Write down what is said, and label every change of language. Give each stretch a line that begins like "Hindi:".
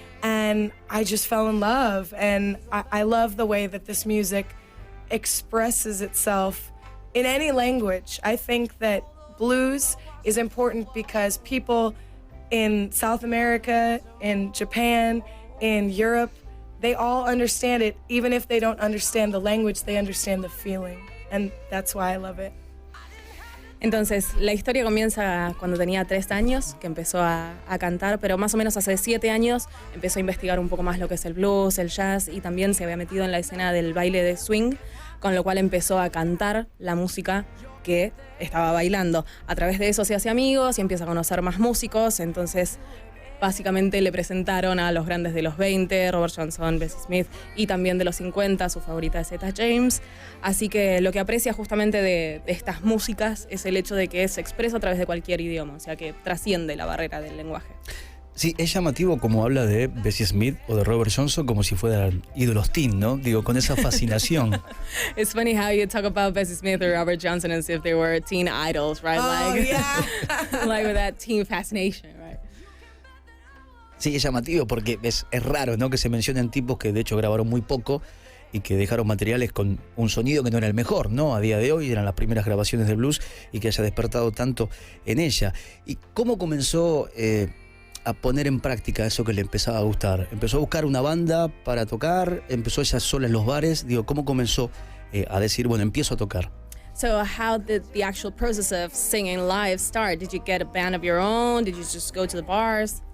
English: And I just fell in love. And I love the way that this music expresses itself in any language. I think that blues is important because people in South America, in Japan, in Europe, they all understand it. Even if they don't understand the language, they understand the feeling. And that's why I love it.
Spanish: Entonces, la historia comienza cuando tenía 3 años, que empezó a cantar, pero más o menos hace 7 años empezó a investigar un poco más lo que es el blues, el jazz, y también se había metido en la escena del baile de swing, con lo cual empezó a cantar la música que estaba bailando. A través de eso se hace amigos y empieza a conocer más músicos. Entonces básicamente le presentaron a los grandes de los 20, Robert Johnson, Bessie Smith, y también de los 50, su favorita es Etta James. Así que lo que aprecia justamente de estas músicas es el hecho de que se expresa a través de cualquier idioma, o sea que trasciende la barrera del lenguaje. Sí, es llamativo como habla de Bessie Smith o de Robert Johnson como si fueran ídolos teen, ¿no? Digo, con esa fascinación.
English: It's funny how you talk about Bessie Smith or Robert Johnson as if they were teen idols, right? Oh, like, yeah. like with that teen fascination, right?
Spanish: Sí, es llamativo porque es raro, ¿no? Que se mencionen tipos que de hecho grabaron muy poco y que dejaron materiales con un sonido que no era el mejor, ¿no? A día de hoy eran las primeras grabaciones de blues, y que haya despertado tanto en ella. ¿Y cómo comenzó a poner en práctica eso que le empezaba a gustar? ¿Empezó a buscar una banda para tocar? ¿Empezó ella sola en los bares? Digo, ¿cómo comenzó a decir, bueno, empiezo a tocar?
English: So how did the actual process of singing live start? Did you get a band of your own? Did you just go to the bars?